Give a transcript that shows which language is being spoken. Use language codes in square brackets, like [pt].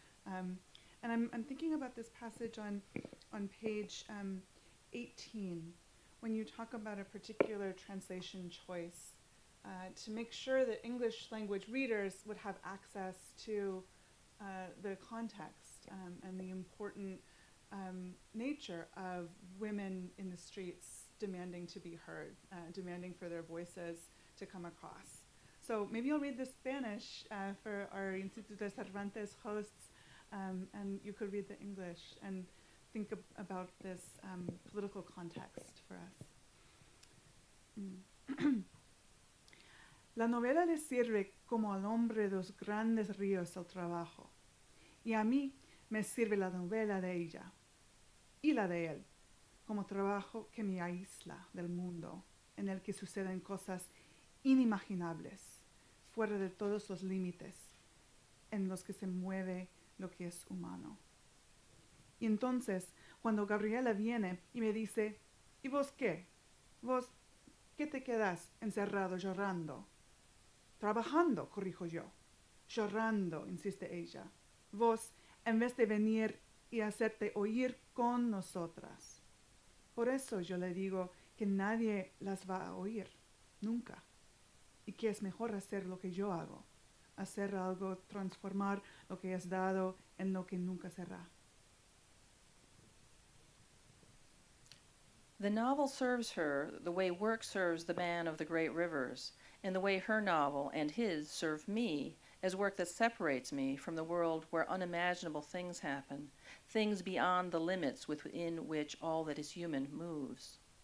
[en] And I'm thinking about this passage on page 18, when you talk about a particular translation choice to make sure that English language readers would have access to the context and the important nature of women in the streets demanding to be heard, demanding for their voices to come across. So maybe I'll read the Spanish for our Instituto Cervantes hosts, and you could read the English and think about this political context for us. [es] La novela le sirve como al hombre de los grandes ríos el trabajo, y a mí me sirve la novela de ella y la de él como trabajo que me aísla del mundo en el que suceden cosas inimaginables, fuera de todos los límites en los que se mueve lo que es humano. Y entonces, cuando Gabriela viene y me dice, ¿y vos qué? ¿Vos qué te quedas encerrado llorando? Trabajando, corrijo yo. Llorando, insiste ella. Vos, en vez de venir y hacerte oír con nosotras. Por eso yo le digo que nadie las va a oír, nunca. Y que es mejor hacer lo que yo hago. Hacer algo, transformar lo que es dado en lo que nunca será. [en] The novel serves her the way work serves the man of the great rivers, and the way her novel and his serve me as work that separates me from the world where unimaginable things happen, things beyond the limits within which all that is human moves.